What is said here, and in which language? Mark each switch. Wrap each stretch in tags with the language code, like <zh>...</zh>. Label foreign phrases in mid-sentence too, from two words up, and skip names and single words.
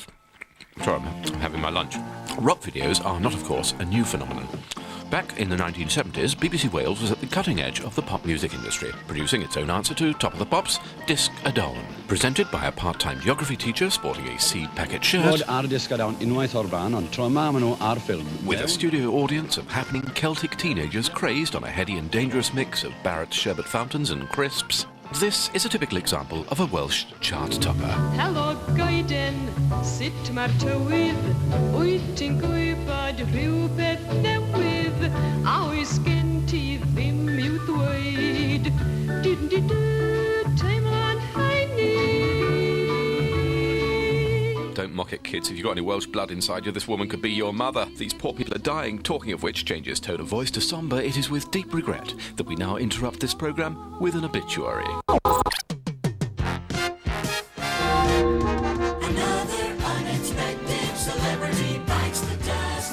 <en>Sorry, I'm having my lunch. Rock videos are not, of course, a new phenomenon. Back in the 1970s, BBC Wales was at the cutting edge of the pop music industry, producing its own answer to Top of the Pops, Disc a Dawn. Presented by a part-time geography teacher sporting a seed packet shirt.</en> <cy>Disc a Dawn unwaith o'r ban, ond tro ma ma nhw ar ffilm.</cy> <en>With a studio audience of happening Celtic teenagers crazed on a heady and dangerous mix of Barrett's sherbet fountains and crisps. This is a typical example of a Welsh chart topper.</en> <cy>Helo goeden, sut mae'r tywydd, wyt ti'n gwybod rhywbeth newydd, a oes gen ti ddim i'w ddweud. Teimlo'n heini.</cy> <en>Don't mock it, kids. If you've got any Welsh blood inside you, this woman could be your mother. These poor people are dying. Talking of which changes tone of voice to sombre, it is with deep regret that we now interrupt this programme with an obituary. Another unexpected celebrity bites the dust.</en>